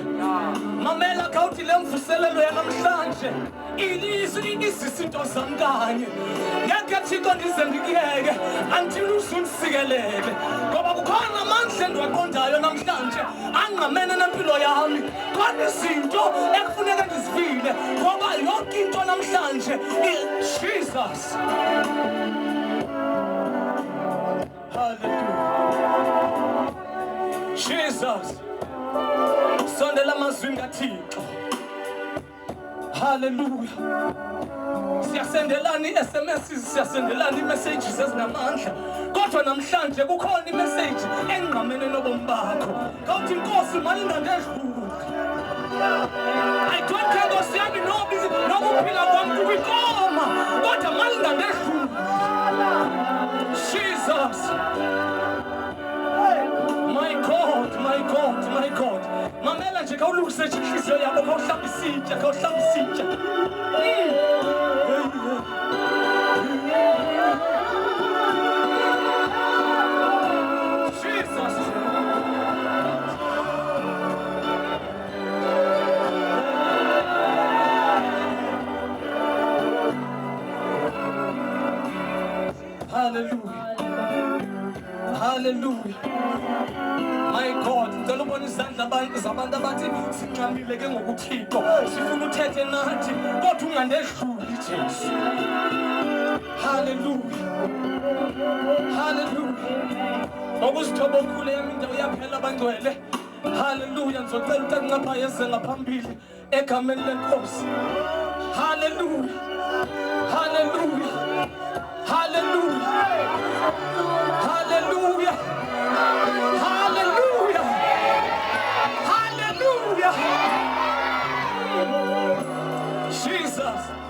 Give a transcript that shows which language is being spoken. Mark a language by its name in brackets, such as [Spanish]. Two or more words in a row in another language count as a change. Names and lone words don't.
[Xhosa] Mamela khawuthi lemvuselelo yanamhlanje ilizwi izinto zami kanye. Ngeke Thixo ndize ngikuyeke until uzundisikelele. Ngoba kukhona amandla endiwaqondayo namhlanje angqamene nempilo yami. Khona izinto ekufuneka ndizivile ngoba yonke into namhlanje Jesus. Hallelujah. Jesus. Sondela amazwi kaThixo. Hallelujah. Siyasendelana i-SMS, siyasendelana i-messages ezinamandla. Kodwa namhlanje kukhona i-message engqamene nobomi bakho. Kawuthi Nkosi malingandedluli. [English] I don't care [Xhosa] Nkosi yami nokuphila kwami kubikoma. Kodwa malingandedluli. [English] Jesus. My God, my God, my God. [Xhosa] Mamela nje kawulungise inhliziyo yakho kawuhlamba isitsha, kawuhlamba isitsha. Jesus. Hallelujah. Hallelujah. [English] My God, [Xhosa] ngicela ubone izandla zabantu abathi sinqamile ke ngokuThixo. Sifuna uthethe nathi kodwa ungandedluli Jesu. Hallelujah. Hallelujah. Ngokuzithoba okukhulu yami indawo yaphela abangcwele. Hallelujah. Ngizocela ukuthi anqapha yeze ngaphambili egameni leNkosi. Hallelujah. Hallelujah. Hallelujah. Hallelujah. Hallelujah. Hallelujah. Jesus.